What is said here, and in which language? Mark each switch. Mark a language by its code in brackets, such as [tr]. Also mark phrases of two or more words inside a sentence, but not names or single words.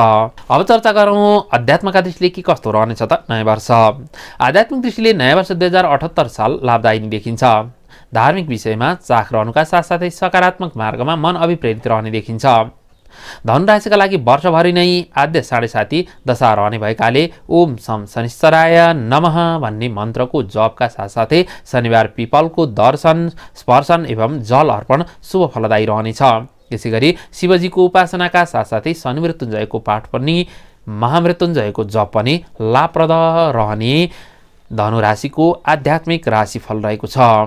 [ne] अब चर्चा गरौँ अध्यात्मका दृष्टिले के कस्तो रहनेछ त नयाँ वर्ष। आध्यात्मिक दृष्टिले नयाँ वर्ष 2078 साल लाभदायी देखिन्छ। धार्मिक विषयमा चाख रहनुका साथसाथै सकारात्मक मार्गमा मन अभिप्रेरित रहने देखिन्छ। धनुराशिका लागि वर्षभरि नै आद्य 7.5 दशा रहने भएकाले [sa] ओम सम शनिश्चराय नमः [ne] भन्ने मन्त्रको जपका साथसाथै शनिबार पिपलको दर्शन स्पर्शन एवं जल अर्पण शुभ फलदायी रहनेछ। यसैगरी शिवजीको उपासनाका साथसाथै शनि मृत्युञ्जयको पाठ पनि महामृत्युञ्जयको जप पनि लाभप्रद रहने धनुराशिको आध्यात्मिक राशिफल रहेको छ।